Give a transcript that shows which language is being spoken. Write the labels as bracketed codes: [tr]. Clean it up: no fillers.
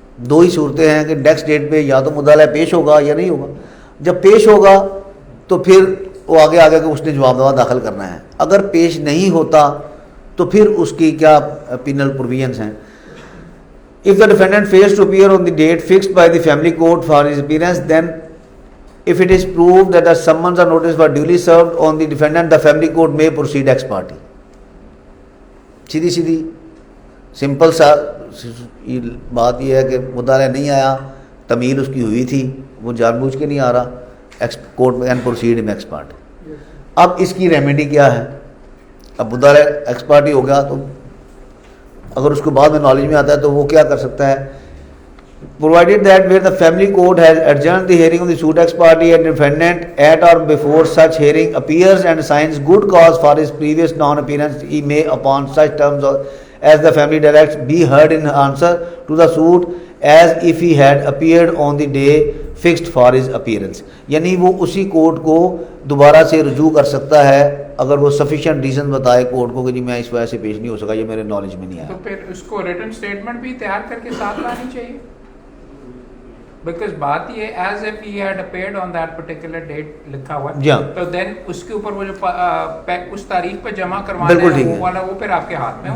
[ur] دو ہی صورتیں ہیں کہ نیکسٹ ڈیٹ پہ یا تو مدعا علیہ پیش ہوگا یا نہیں ہوگا، جب پیش ہوگا تو پھر وہ آگے کہ اس نے جواب دعویٰ داخل کرنا ہے، اگر پیش نہیں ہوتا تو پھر اس کی کیا پینل پروویژنس ہیں۔ [en] If the defendant fails to appear on the date fixed by the family court for his appearance, then if it is proved that the summons or notice were duly served on the defendant, the family court may proceed ex parte. [ur] سیدھی simple سا بات یہ ہے کہ مدعا نہیں آیا، تمیل اس کی ہوئی تھی، وہ جان بوجھ کے نہیں آ رہا، کورٹ میں [en] And proceed in ex party. [ur] اب اس کی ریمیڈی کیا ہے؟ اب مدعا ایکس پارٹی ہو گیا تو اگر اس کو بعد میں نالج میں آتا ہے تو وہ کیا کر سکتا ہے؟ [en] provided that where the family court has adjourned the hearing of the suit ex parte and defendant at or before such hearing appears and signs good cause for his previous non-appearance, he may upon such terms as the family directs be heard in answer to the suit as if he had appeared on the day fixed for his appearance. [ur] یعنی وہ اسی court کو دوبارہ سے رجوع کر سکتا ہے اگر وہ سفیشینٹ ریزن بتائے کورٹ کو کہ جی میں اس وجہ سے پیش نہیں ہو سکا، یہ میرے نالج میں نہیں آیا، تو پھر اس کو ریٹن اسٹیٹمنٹ بھی تیار کر کے ساتھ لانی چاہیے، بیکاز بات یہ [en] as if he had appeared on that particular date [ur] لکھا ہوا ہے، تو دین اس کے اوپر وہ جو اس تاریخ پہ جمع کروانا ہے وہ والا وہ پھر آپ کے ہاتھ میں۔